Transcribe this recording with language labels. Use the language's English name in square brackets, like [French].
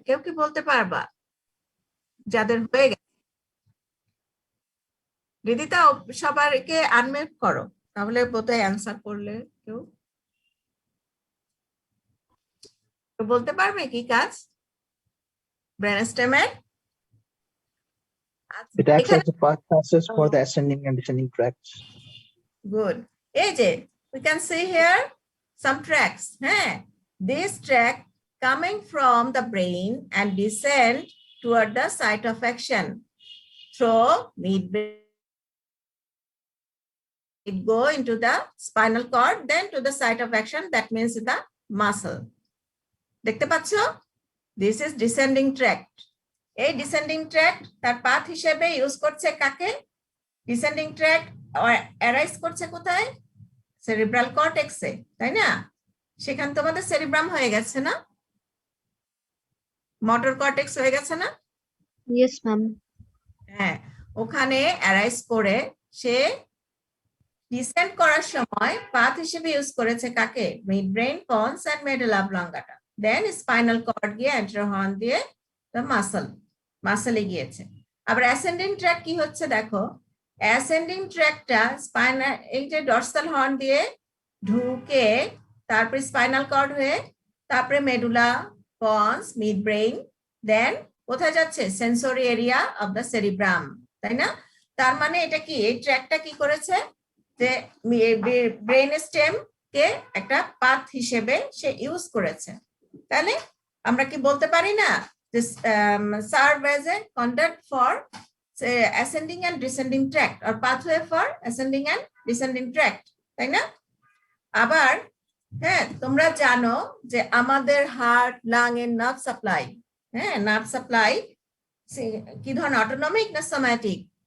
[Bangla] কেউ কি বলতে পারবা যাদের হয়ে গেছে? রিদিতা, সবাইকে আনমিউট করো, তাহলে বোধহয় অ্যান্সার করলে কেউ বলতে পারবে কি কাজ brain স্টেমের? [English] It acts as a path passes for the ascending and descending tracts. Good. [Bangla] এই যে [English] we can see here some tracks. This track coming from the brain and descend toward the site of action through midbrain. It go into the spinal cord, then to the site of action, that means the muscle. [Bangla] দেখতে পাচ্ছ? [English] This is descending tract. [Bangla] এই descending tract তার path হিসেবে use করছে কাকে? Descending tract arise করছে কোথায়? Cerebral কর্টেক্সে, তাই না? সেখানে তোমাদের সেরিব্রাম হয়ে গেছে না, মোটর কর্টেক্স হয়ে গেছে না? [English] Yes, ma'am. [Bangla] হ্যাঁ, ওখানে অ্যারাইজ করে সে ডিসেন্ড করার সময় পাথ হিসেবে ইউজ করেছে কাকে? মিডব্রেইন, ponds and medulla অবলঙ্গাটা। Then spinal cord গিয়ে এন্টার হর্ন দিয়ে মাসলে গিয়েছে। আবার অ্যাসেন্ডিং ট্র্যাক কি হচ্ছে দেখো, অ্যাসেন্ডিং ট্র্যাকটা স্পাইনাল, এই যে ডর্সাল হর্ন দিয়ে ঢুকে তারপরে স্পাইনাল কর্ড হয়ে তারপরে মেডুলা, পন্স, মিডব্রেইন, দেন কোথায় যাচ্ছে? Sensory area of the cerebrum, তাই না? তার মানে এটা কি, এই ট্র্যাকটা কি করেছে যে ব্রেন স্টেম কে একটা পাথ হিসেবে সে ইউজ করেছে। তাহলে আমরা কি বলতে পারি না [English] this serve as a conduct for say, ascending and descending tract or pathway for ascending and descending tract, [Bangla] তাই না? আবার হ্যাঁ তোমরা জানো যে আমাদের হার্ট লাং এর নার্ভ সাপ্লাই, হ্যাঁ নার্ভ সাপ্লাই কি ধরনের, অটোনমিক না সোম্যাটিক?